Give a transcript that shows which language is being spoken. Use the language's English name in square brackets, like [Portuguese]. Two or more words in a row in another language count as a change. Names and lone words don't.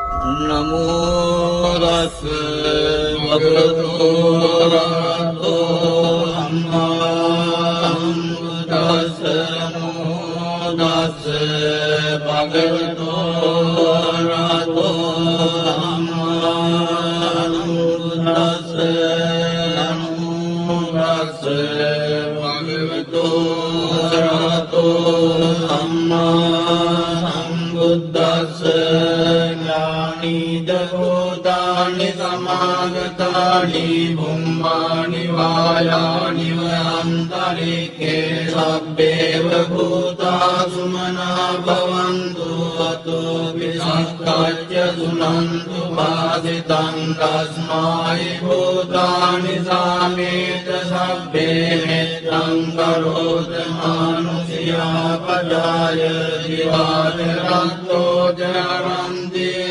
[Pali] නමෝ තස්ස භගවතු අරහතෝ සම්මා සම්බුද්දස්ස නමෝ තස්ස භගවතු අරහතෝ සම්මා සම්බුද්දස්ස නමෝ තස්ස භගවතු අරහතෝ සම්මා සම්බුද්දස්ස भूतानि समागतानि भुम्मानि वायानि वयन्तरिक्षे सब्बेव भूता सुमना भवन्तु अतो विसक्काच्य सुनन्तु भासितं तस्मै भूतानि सामेत सब्बे मित्रं करोत मानुषिया पजाय दिवाकरन्तो जरन्ति